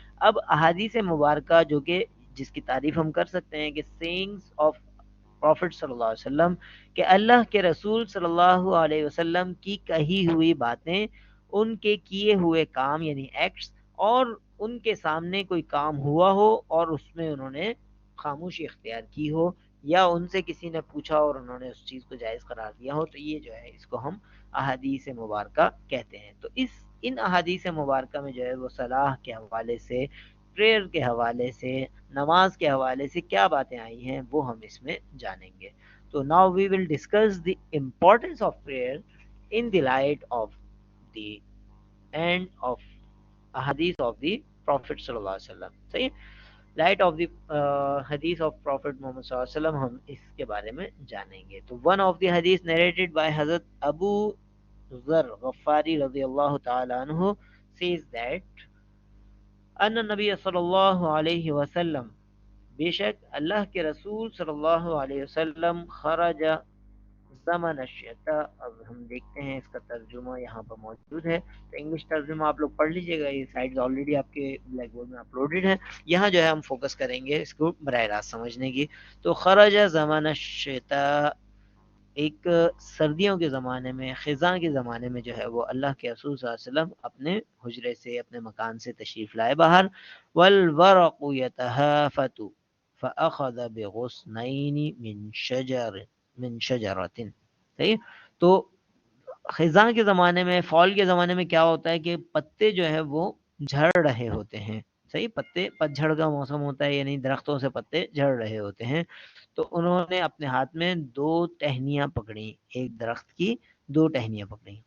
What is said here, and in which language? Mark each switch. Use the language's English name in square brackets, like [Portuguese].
[Urdu] اب احادیث مبارکہ جو کہ جس کی تعریف ہم کر سکتے ہیں کہ سینگز آف پروفٹ صلی اللہ علیہ وسلم، کہ اللہ کے رسول صلی اللہ علیہ وسلم کی کہی ہوئی باتیں، ان کے کیے ہوئے کام یعنی ایکٹس، اور ان کے سامنے کوئی کام ہوا ہو اور اس میں انہوں نے خاموشی اختیار کی ہو، یا ان سے کسی نے پوچھا اور انہوں نے اس چیز کو جائز قرار دیا ہو، تو یہ جو ہے اس کو ہم احادیث مبارکہ کہتے ہیں. تو ان احادیث مبارکہ میں جو ہے وہ صلاح کے حوالے سے، پریئر کے حوالے سے، نماز کے حوالے سے کیا باتیں آئی ہیں وہ ہم اس میں جانیں گے. [English] تو now we will discuss the importance of prayer in the light of the and of حدیث of the prophet صلی اللہ علیہ وسلم. [Urdu] صحیح. [English] light of the حدیث of prophet Muhammad [Urdu] صلی اللہ علیہ وسلم ہم اس کے بارے میں جانیں گے. تو [English] one of the حدیث narrated by [Urdu] حضرت ابو ذر غفاری رضی اللہ تعالی عنہ [English] says that [Urdu] ان نبی صلی اللہ علیہ وسلم، بے شک اللہ کے رسول صلی اللہ علیہ وسلم، خرج [Arabic] زمن الشتاء، [Urdu] اب ہم دیکھتے ہیں اس کا ترجمہ یہاں پر موجود ہے، تو انگلش ترجمہ آپ لوگ پڑھ لیجئے گا، یہ سلائڈز آلریڈی آپ کے بلیک بورڈ میں اپلوڈڈ ہیں. یہاں جو ہے ہم فوکس کریں گے اس کو براہ راست سمجھنے کی. تو [Arabic] خرج زمن الشتاء، [Urdu] ایک سردیوں کے زمانے میں، خزاں کے زمانے میں جو ہے وہ اللہ کے رسول صلی اللہ علیہ وسلم اپنے حجرے سے، اپنے مکان سے تشریف لائے باہر. [Arabic] والورق يتهافت فأخذ بغصنين من شجرة. [Urdu] صحیح. تو خزاں کے زمانے میں، فال کے زمانے میں کیا ہوتا ہے کہ پتے جو ہے وہ جھڑ رہے ہوتے ہیں. صحیح، پتے پتجھڑ کا موسم ہوتا ہے، یعنی درختوں سے پتے جھڑ رہے ہوتے ہیں. تو انہوں نے اپنے ہاتھ میں 2 ٹہنیاں پکڑی، ایک درخت کی 2 ٹہنیاں پکڑی.